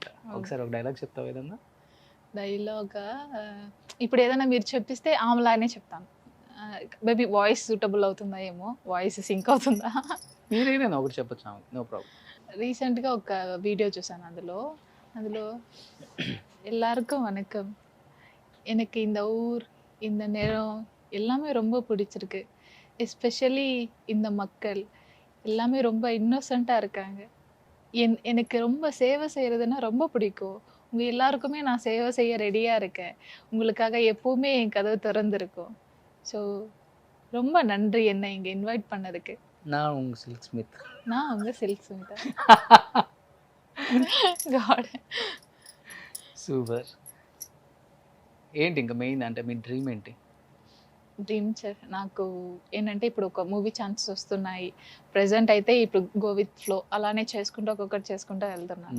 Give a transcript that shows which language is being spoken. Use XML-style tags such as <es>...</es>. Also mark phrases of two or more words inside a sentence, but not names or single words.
<te>ఒకసారి ఒక డైలాగ్ చెప్తావు ఏదన్నా? డైలాగా ఇప్పుడు ఏదైనా మీరు చెప్పిస్తే ఆమెలానే చెప్తాను.</te> <en>Maybe voice suitable</en> <te>అవుతుందా ఏమో,</te> <en>voice sync</en> <te>అవుతుందా? మీరు ఏదైనా ఒకటి చెప్పచ్చు,</te> <en>no problem.</en> <te>రీసెంట్గా ఒక వీడియో చూసాను.</te> <ta>అందులో எல்லாருக்கும் வணக்கம், எனக்கு இந்த ஊர் இந்த நேரம் எல்லாமே ரொம்ப பிடிச்சிருக்கு, எஸ்பெஷலி இந்த மக்கள் எல்லாமே ரொம்ப இன்னோசென்ட்டாக இருக்காங்க, எனக்கு ரொம்ப சேவை செய்கிறதுனா ரொம்ப பிடிக்கும், உங்கள் எல்லாருக்குமே நான் சேவை செய்ய ரெடியாக இருக்கேன், உங்களுக்காக எப்போவுமே என் கதவு திறந்துருக்கும், ஸோ ரொம்ப நன்றி என்னை இங்கே இன்வைட் பண்ணதுக்கு. நான் உங்கள் சில்க் ஸ்மித். நான் உங்கள் சில்க் ஸ்மித்.</ta> <te>గాడ్ సూపర్. ఏంటి ఇంకా మెయిన్ అంటే మీ డ్రీమ్ ఏంటి?</te> <en>Dream sir</en> <te>నాకు ఏంటంటే ఇప్పుడు ఒక</te> <en>movie chances</en> <te>వస్తున్నాయి. ప్రెజెంట్ అయితే ఇప్పుడు</te> <en>go with flow</en> <te>అలానే చేసుకుంటూ ఒక్కొక్కటి చేసుకుంటూ వెళ్తున్నాను.</te>